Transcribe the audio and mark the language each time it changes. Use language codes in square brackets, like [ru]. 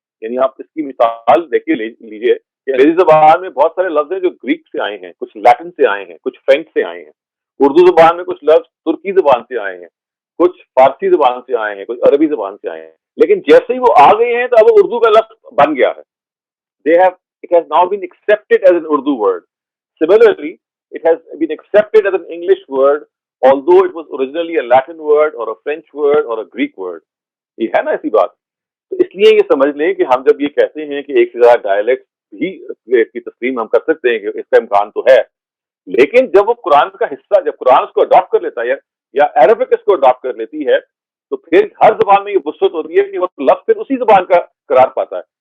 [ur] یعنی آپ اس کی مثال دیکھیے لیجیے کہ انگریزی زبان میں بہت سارے لفظ ہیں جو گریک سے آئے ہیں، کچھ لیٹن سے آئے ہیں، کچھ فرینچ سے آئے ہیں. اردو زبان میں کچھ لفظ ترکی زبان سے آئے ہیں، کچھ فارسی زبان سے آئے ہیں، کچھ عربی زبان سے آئے ہیں. لیکن جیسے ہی وہ آ گئے ہیں تو اب وہ اردو کا لفظ بن گیا ہے. [en] It has now been accepted as an Urdu word. Similarly, it has been accepted as an English word, although it was originally a Latin word or a French word or a Greek word. [ur] یہ ہے نا ایسی بات. تو اس لیے یہ سمجھ لیں کہ ہم جب یہ کہتے ہیں کہ ایک سے زیادہ ڈائلیکٹ بھی کی تسلیم ہم کر سکتے ہیں کہ اس کا امکان تو ہے، لیکن جب وہ قرآن کا حصہ، جب قرآن اس کو اڈاپٹ کر لیتا ہے یا عربک اس کو اڈاپٹ کر لیتی ہے، تو پھر ہر زبان میں یہ وسعت ہوتی ہے کہ وہ لفظ پھر اسی زبان کا قرار پاتا ہے.